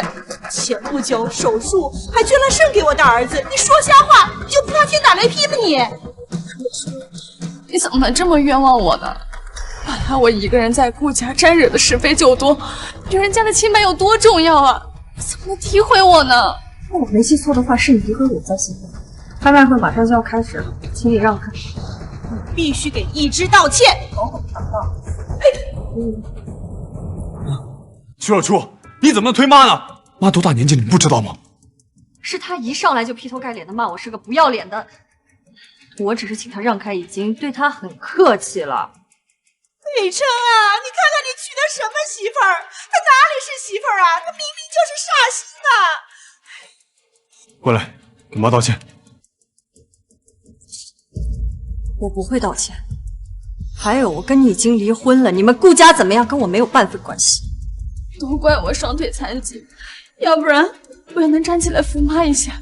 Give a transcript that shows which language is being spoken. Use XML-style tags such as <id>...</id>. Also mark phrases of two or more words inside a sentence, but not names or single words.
<zh>前不久手術還捐了腎給我大兒子。你說瞎話，你就不怕天打雷劈嗎你？你怎麼能這麼冤枉我呢？本來我一個人在顧家沾惹的是非就多，女人家的清白有多重要啊！你怎麼能诋毀我呢？我沒記錯的話，是你詆毀我在先的。拍賣會馬上就要開始了，請你讓開。你必須給一之道歉。好好談道。徐若初，你怎麼能推媽呢？媽多大年紀你不知道嗎？是他一上來就劈頭蓋臉的罵我是個不要臉的，我只是請他讓開，已經對他很客氣了。北辰啊，你看看你娶的什麼媳婦兒？她哪裡是媳婦兒啊？她明明就是煞星啊！過來，給媽道歉。我不會道歉。還有，我跟你已經離婚了，你們顧家怎麼樣跟我沒有半分關係。都怪我雙腿殘疾，要不然我也能站起來扶媽一下。</zh>